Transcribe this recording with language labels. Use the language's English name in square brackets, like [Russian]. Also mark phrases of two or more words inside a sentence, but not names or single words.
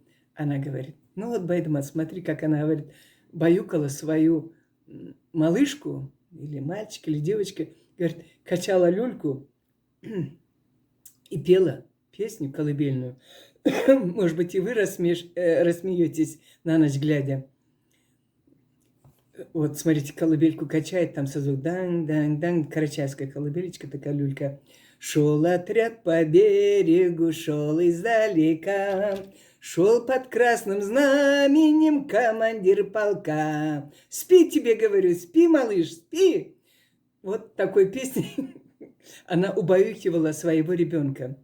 [Russian] Она говорит, Байдамат, смотри, как она говорит, баюкала свою малышку, или мальчик, или девочка, говорит, качала люльку и пела песню колыбельную. Может быть, и вы рассмеетесь на ночь глядя. Вот, смотрите, колыбельку качает, там созвук дан-дан-дан, карачаевская колыбелечка, такая люлька. Шел отряд по берегу, шел издалека, шел под красным знаменем командир полка. Спи тебе, говорю, спи, малыш, спи. Вот такой песней она убаюкивала своего ребенка.